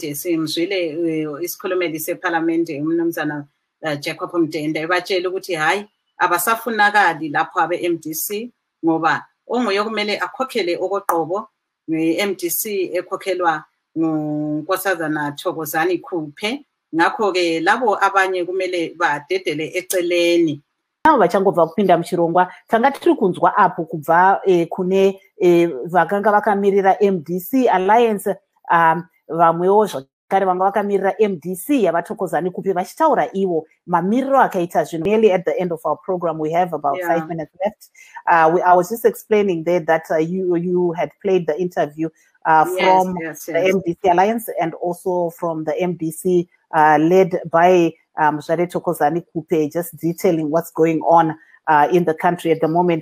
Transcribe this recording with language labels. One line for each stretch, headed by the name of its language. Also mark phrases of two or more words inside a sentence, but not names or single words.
North Ndebele: Simzwile isikhulumeli seParliament umnumzana Jacob Mdende ebatshela ukuthi hayi abasafunakali lapha abeMDC ngoba onguye kumele akhokhele okoqobo neMDC ekhokhelwa nguNkosazana Thokozani Khuphe. Ngakho ke labo abanye kumele badedele eceleni.
Shona: Navo vachangobva kupinda muchirongwa tanga tiri kunzwa apo kubva kune vakanga vakamirira MDC Alliance vamwewo kare vanga vakamirira MDC yavathokozani kupi vachitaura ivo mamiriro akaita zvinhu.
English: Nearly at the end of our program, we have about 5 minutes left. I was just explaining there that you had played the interview from the MDC Alliance and also from the MDC led by Mzvare Thokozani Kupe, just detailing what's going on in the country at the moment.